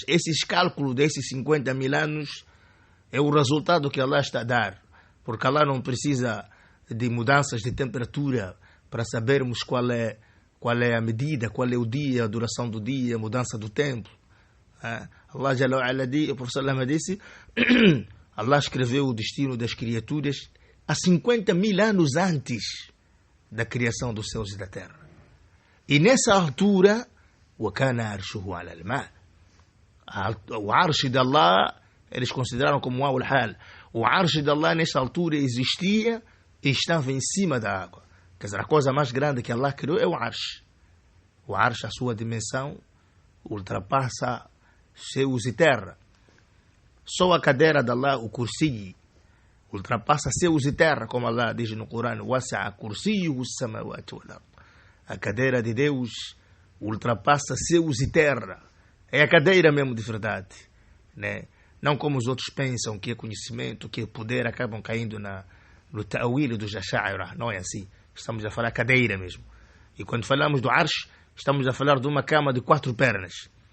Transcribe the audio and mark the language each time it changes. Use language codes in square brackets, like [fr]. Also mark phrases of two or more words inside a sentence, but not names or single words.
[pt] Esses cálculos desses 50.000 anos é o resultado que Allah está a dar, porque Allah não precisa de mudanças de temperatura para sabermos qual é a medida, qual é o dia, a duração do dia, a mudança do tempo. [ar] Allah Jalla wa Ala, [pt] o professor Lama disse, Allah escreveu o destino das criaturas há 50.000 anos antes da criação dos céus e da terra. E nessa altura, [ar] وَكَانَ عَرْشُهُ عَلَى الْمَاءِ. [pt] O Arsh de Allah, eles consideraram como o hal. O Arsh de Allah nessa altura existia e estava em cima da água. Quer dizer, a coisa mais grande que Allah criou é o Arsh. O Arsh, a sua dimensão, ultrapassa céus e terra. Só a cadeira de Allah, o Kursi, ultrapassa céus e terra, como Allah diz no Corão: [ar] وَسَعَ كُرْسِيُّهُ السَّمَاوَاتِ وَالْأَرْضِ. [pt] A cadeira de Deus ultrapassa céus e terra. É a cadeira mesmo de verdade, né? Não como os outros pensam que é conhecimento, que é poder, acabam caindo no ta'wil dos Ash'ari. Não é assim. Estamos a falar cadeira mesmo. E quando falamos do Arsh, estamos a falar de uma cama de 4 pernas.